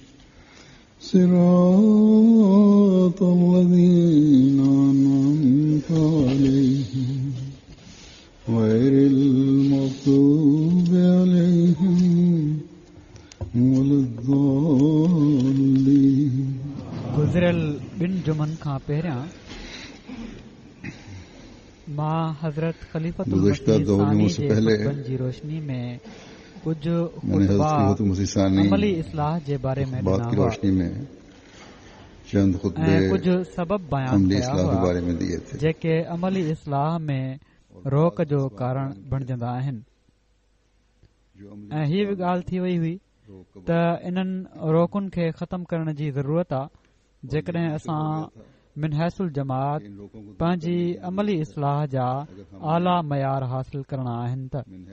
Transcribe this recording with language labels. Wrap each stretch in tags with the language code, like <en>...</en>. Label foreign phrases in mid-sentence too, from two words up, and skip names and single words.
<ar>صراط الذين أنعمت عليهم غير المغضوب عليهم ولا الضالين.</ar> <sd>गुज़िरियल ॿिनि जुमनि खां पहिरियां मां हज़रत ख़लीफ़तुल मसीह सानी जे ख़ुतबनि जी रोशनी में कुझु अमली इस्लाह जे बारे में ॾिना हुआ ऐं कुझु सबब बयान कया हुआ जेके अमली इस्लाह में रोक जो कारण बणजंदा आहिनि ऐं हीअ बि ॻाल्हि थी वई हुई त इन्हनि रोकुनि खे ख़तमु करण जी ज़रूरत आहे जेकॾहिं असां</sd> <ar>من حيث الجماعة</ar> <sd>पंहिंजी अमली इस्लाह जा आला मयार हासिल करणा आहिनि त</sd>